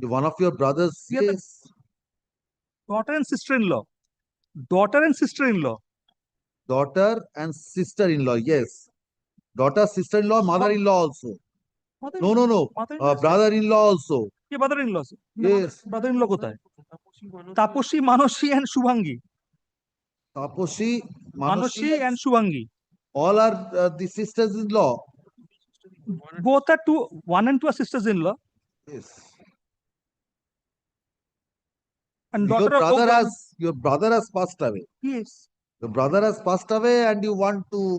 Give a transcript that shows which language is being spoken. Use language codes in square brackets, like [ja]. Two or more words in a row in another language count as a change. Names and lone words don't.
[en] One of your brothers. Yes. Daughter and sister-in-law. Daughter and sister-in-law. Daughter and sister-in-law. Yes. Daughter, sister-in-law, mother-in-law also. No. Brother-in-law also. Yeah, brother-in-law. Yes. Brother-in-law kothay? Taposhi, Manoshi, and Shubhangi. Taposhi, Manoshi, and Shubhangi. All are the sisters-in-law. Both are one and two are sisters-in-law. Yes. And your brother has passed away. Yes. Your brother has passed away, and you want to.